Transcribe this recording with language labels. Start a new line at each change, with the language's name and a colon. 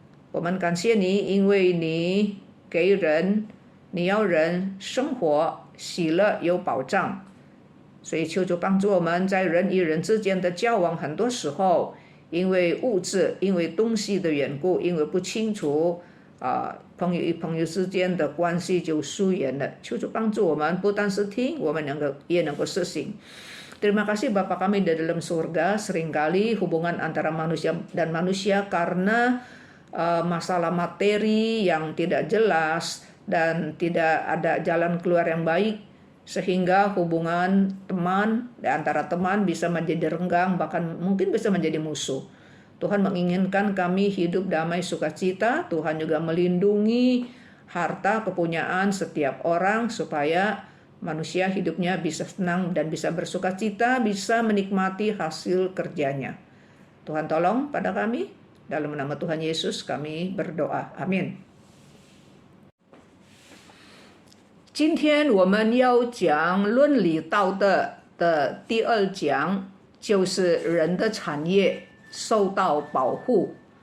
Chinese: 我们感谢你，因为你给人，你要人生活喜乐有保障，所以求主帮助我们在人与人之间的交往，很多时候因为物质、因为东西的缘故，因为不清楚朋友与朋友之间的关系就疏远了。求主帮助我们，不单是听，我们也能够实行。
Indonesian: Terima kasih Bapa kami di dalam surga, seringkali hubungan antara manusia dan manusia karena masalah materi yang tidak jelas dan tidak ada jalan keluar yang baik, sehingga hubungan teman di antara teman bisa menjadi renggang, bahkan mungkin bisa menjadi musuh. Tuhan menginginkan kami hidup damai sukacita. Tuhan juga melindungi harta kepunyaan setiap orang supaya manusia hidupnya bisa senang dan bisa bersukacita, bisa menikmati hasil kerjanya. Tuhan tolong pada kami, dalam nama Tuhan Yesus kami berdoa. Amin.
Chinese: 今天我们要讲伦理道德的第2讲，就是人的产业受到保护。